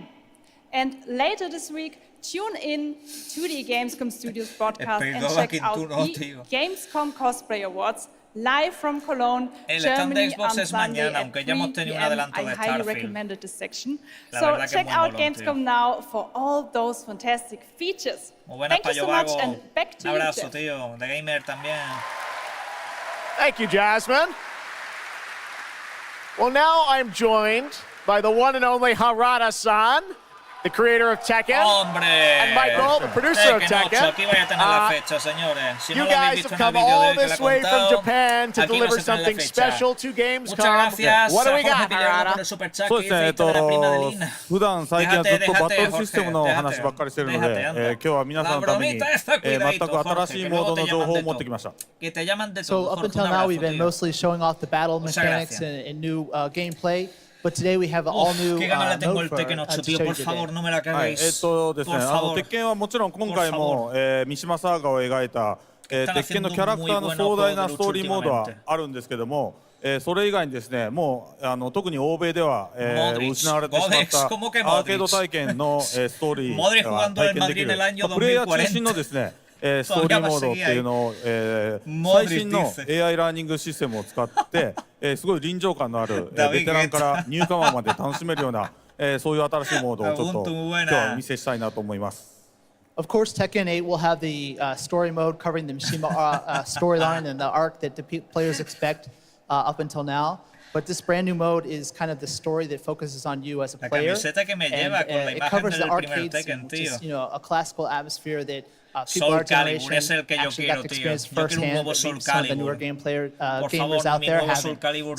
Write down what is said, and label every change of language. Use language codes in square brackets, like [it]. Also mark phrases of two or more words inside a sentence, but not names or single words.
[en] And later this week, tune in to the Gamescom Studios broadcast and check out the Gamescom Cosplay Awards live from Cologne, Germany on Sunday at 3 p.m. I highly recommended this section. So check out Gamescom Now for all those fantastic features. Thank you so much and back to you, [es] Un abrazo, Jeff. tío. De Gamer también. [en] Thank you, Jasmine. Well, now I'm joined by the one and only Harada-san, the creator of Tekken, and Michael, the producer of Tekken. [es] Aquí vais a tener la fecha, señores. Si [en] You [es] no lo habéis [en] guys [es] visto [en] have [es] en el [en] come [es] vídeo [en] all [es] de que [en] this [es] le he [en] way from [es] contado, [en] Japan to [es] aquí [en] deliver [es] vais a tener la [en] something [es] fecha. [en] special to [es] Muchas [en] Gamescom. [es] gracias, [en] What do we got, [es] Jorge Pileano, por el [en] Harada? super chat [ja] そう [es] que [ja] ですね、 [es] hizo y toda la prima de Lina. [ja] 普段最近はずっとバトルシステムの [es] déjate, [ja] 話ばっかりしてるので、 [es] déjate, [ja] 今日は皆さんのために、 [es] La bromita esta, [ja] 全く [es] cuidadito, [ja] 新しいモードの情報を持ってきました。 [es] Que te llaman de [en] So [es] todo, [en] up [es] Jorge, [en] until [es] un [en] now, [es] abrazo, [en] we've been [es] tío. [en] mostly showing off the battle [es] Muchas [en] mechanics [es] gracias. [en] and new gameplay. But today we have an all-new [es] Qué ganas le tengo [en] mode [es] el [en] for Tekken 8, to [es] tío. [en] show you [es] Por [en] today. [es] favor, no me la [ja] はい、 [es] caguéis. [ja] ですね、 [es] Por favor. [ja] 鉄拳はもちろん今回も、三島サーガを描いた、鉄拳のキャラクターの壮大なストーリーモードはあるんですけども、それ以外にですね、もう特に欧米では、失われてしまったアーケード体験の、ストーリーが体験できる、プレイヤー中心のですね、ストーリーモードっていうのを、最新の AI ラーニングシステムを使って、すごい臨場感のある、ベテランからニューカマーまで楽しめるような、そういう新しいモードをちょっと今日はお見せしたいなと思います。 [en] Of course, Tekken 8 will have the story mode covering the Mishima storyline and the arc that the players expect up until now. But this brand new mode is kind of the story that focuses on you as a player. And it covers the arcade scene, which is, you know, a classical atmosphere that people our generation actually got to experience firsthand, that some of the newer gamers out there haven't.